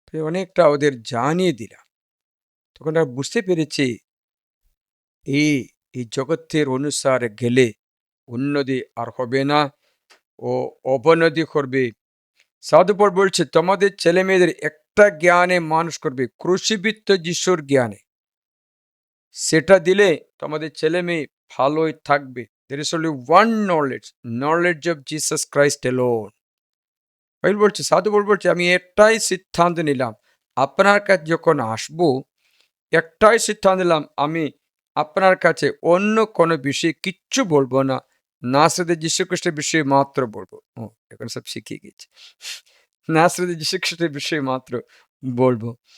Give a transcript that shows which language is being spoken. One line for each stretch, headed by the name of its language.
Bangla: অনেকটা ওদের জানিয়ে দিলাম, তখন আর বুঝতে পেরেছি এই এই জগতের অনুসারে গেলে উন্নতি আর হবে না, ও অবনতি করবে। সাধুপর বলছে তোমাদের ছেলে মেয়েদের একটা জ্ঞানে মানুষ করবে, ক্রুশীবিদ্ধ যিশুর জ্ঞানে, সেটা দিলে তোমাদের ছেলে মেয়ে ভালোই থাকবে।
English: There is only one knowledge, knowledge of Jesus Christ alone.
Bangla: Bible বলছে, সাধু বলছে আমি একটাই সিদ্ধান্ত নিলাম, আপনার কাছে যখন আসবো একটাই সিদ্ধান্ত নিলাম, আমি আপনার কাছে অন্য কোনো বিষয়ে কিচ্ছু বলবো না, নাসরতের যীশু খ্রিস্টের বিষয়ে মাত্র বলবো। ও এখন সব শিখিয়ে গেছে, নাসরতের যীশু খ্রিস্টের বিষয়ে মাত্র বলবো।